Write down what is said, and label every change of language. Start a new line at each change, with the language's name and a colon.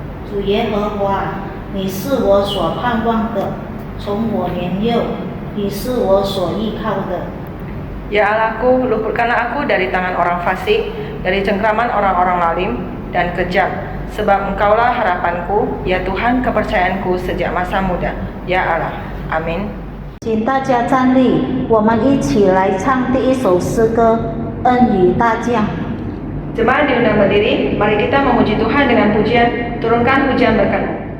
Chinese: 主耶和华，你是我所盼望的，从我年幼，你是我所依靠的。
Indonesian: Ya Allahku, luputkanlah aku dari tangan orang fasik, dari cengkraman orang-orang lalim dan kejam. Sebab Engkaulah harapanku, ya Tuhan kepercayaanku sejak masa muda. Ya Allah, amin.
Chinese: 请大家站立，我们一起来唱第一首诗歌《恩雨大降》。
Indonesian: Jemaat diundang berdiri, mari kita memuji Tuhan dengan pujian, turunkan hujan berkat-Mu.